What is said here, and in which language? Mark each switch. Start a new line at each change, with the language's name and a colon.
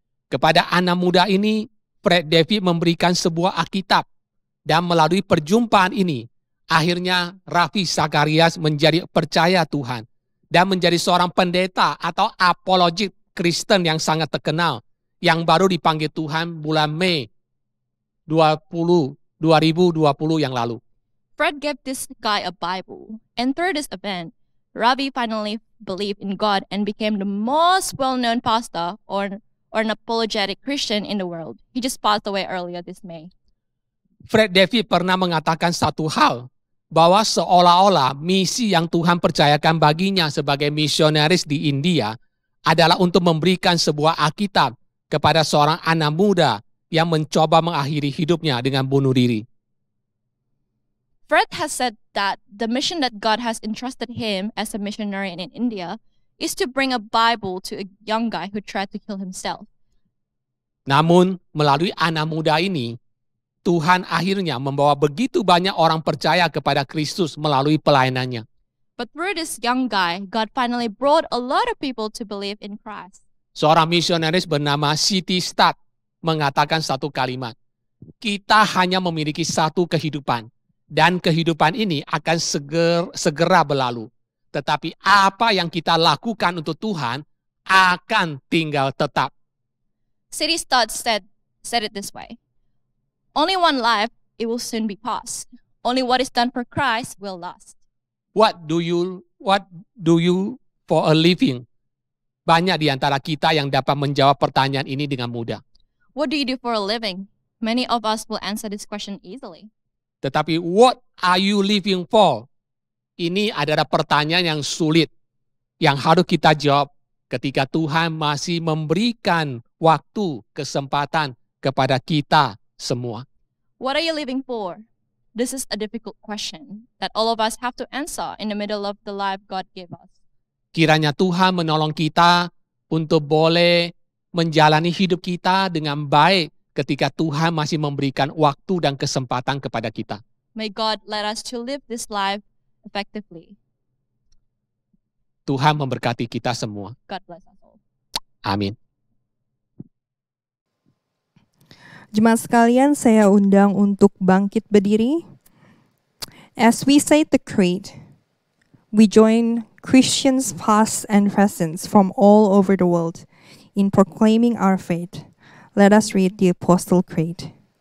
Indonesian: Kepada anak muda ini, Fred David memberikan sebuah Alkitab dan melalui perjumpaan ini, akhirnya Rafi Zacharias menjadi percaya Tuhan dan menjadi seorang pendeta atau apologet Kristen yang sangat terkenal yang baru dipanggil Tuhan bulan Mei 2020 yang lalu.
English: Fred gave this guy a Bible, and through this event, Ravi finally believed in God and became the most well-known pastor or an apologetic Christian in the world. He just passed away earlier this May.
Indonesian: Fred David pernah mengatakan satu hal, bahwa seolah-olah misi yang Tuhan percayakan baginya sebagai misionaris di India adalah untuk memberikan sebuah Alkitab kepada seorang anak muda yang mencoba mengakhiri hidupnya dengan bunuh diri.
English: Fred has said that the mission that God has entrusted him as a missionary in India is to bring a Bible to a young guy who tried to kill himself.
Indonesian: Namun, melalui anak muda ini, Tuhan akhirnya membawa begitu banyak orang percaya kepada Kristus melalui pelayanannya.
English: But through this young guy, God finally brought a lot of people to believe in Christ.
Indonesian: Seorang misionaris bernama C.T. Studd mengatakan satu kalimat, kita hanya memiliki satu kehidupan, dan kehidupan ini akan segera berlalu. Tetapi apa yang kita lakukan untuk Tuhan akan tinggal tetap.
English: C.T. Studd said it this way, only one life, it will soon be past. Only what is done for Christ will last. What do you for a living?
Indonesian: Banyak di antara kita yang dapat menjawab pertanyaan ini dengan mudah.
English: What do you do for a living? Many of us will answer this question easily.
Indonesian: Tetapi
English: what are you living for?
Indonesian: Ini adalah pertanyaan yang sulit yang harus kita jawab ketika Tuhan masih memberikan waktu, kesempatan kepada kita semua.
English: What are you living for? This is a difficult question that all of us have to answer in the middle of the life God gave us.
Indonesian: Kiranya Tuhan menolong kita untuk boleh menjalani hidup kita dengan baik ketika Tuhan masih memberikan waktu dan kesempatan kepada kita.
English: May God let us to live this life effectively.
Indonesian: Tuhan memberkati kita semua.
English: God bless us all.
Indonesian: Amin. Jemaat sekalian, saya undang untuk bangkit berdiri.
English: As we say the creed, we join Christians past and present from all over the world in proclaiming our faith. Let us read the Apostle Creed.